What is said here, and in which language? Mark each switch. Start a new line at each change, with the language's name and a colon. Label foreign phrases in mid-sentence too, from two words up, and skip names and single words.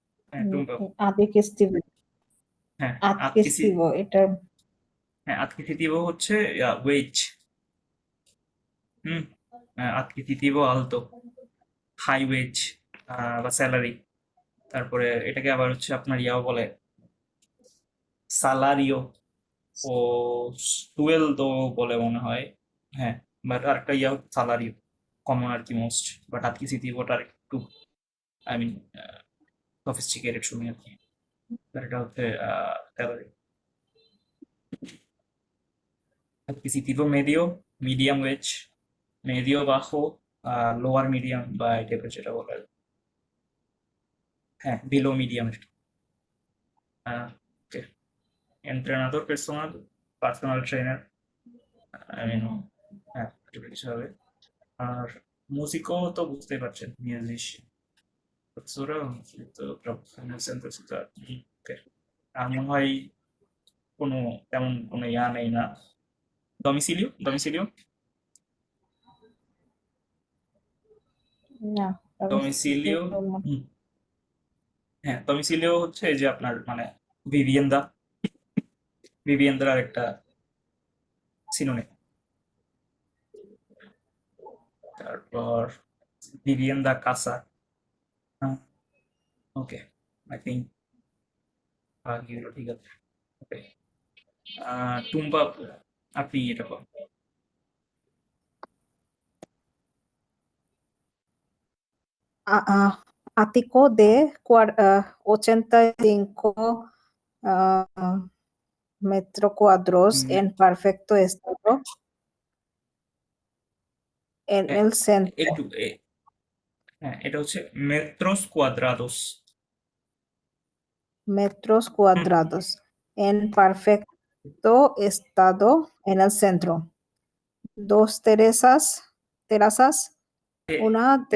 Bangla: হ্যাঁ টুম্পা।
Spanish: adquisitivo
Bangla: হ্যাঁ adquisitivo এটা হ্যাঁ adquisitivo হচ্ছে ওয়েজ। হুম।
Spanish: adquisitivo alto,
English: high wage বা স্যালারি।
Bangla: তারপরে এটাকে আবার হচ্ছে আপনার ইয়াও বলে,
Spanish: salario o sueldo
Bangla: বলে মনে হয়। হ্যাঁ, বাট আরেকটা ইয়া সালারিও কমন আর কি মোস্ট, বাট adquisitivoটা একটু
English: I mean sophisticated
Bangla: শুনি আর কি। আর এটা হচ্ছে স্যালারি।
Spanish: adquisitivo medio,
English: medium wage,
Spanish: medio bajo,
English: lower medium
Bangla: বা এই টাইপের যেটা বলে আর কি। হ্যাঁ,
English: below medium.
Bangla: ওকে।
Spanish: entrenador personal,
English: personal trainer, I mean
Bangla: হ্যাঁ এটা কিছু হবে। আর মুজিকও তো বুঝতেই পারছেন, মিউজিশিয়ান।
Spanish: profesora, তো
English: professional center
Spanish: ciudad.
Bangla: ওকে। আর মনে হয় কোনো তেমন কোনো ইয়া নেই না। ডমিসিলিও, ডমিসিলিও, না ডমিসিলিও।
Spanish: domicilio
Bangla: হুম, হ্যাঁ ডমিসিলিও হচ্ছে এই যে আপনার মানে ভিভিয়েন্দা, ভিভিয়েন্দার একটা সিনোনিম। তারপর
Spanish: vivienda casa.
Bangla: ওকে,
English: I think
Bangla: বাকিগুলো ঠিক আছে। ওকে। টুম্পা, আপনি এটা করেন।
Spanish: ático de 85 ah, metros cuadrados
Bangla: হুম,
Spanish: en perfecto estado en
Bangla: হ্যাঁ,
Spanish: el centro.
Bangla: একটু হ্যাঁ এটা হচ্ছে
Spanish: metros cuadrados. Metros
Bangla: হুম,
Spanish: cuadrados en perfecto estado en el centro. Dos terrazas, una de,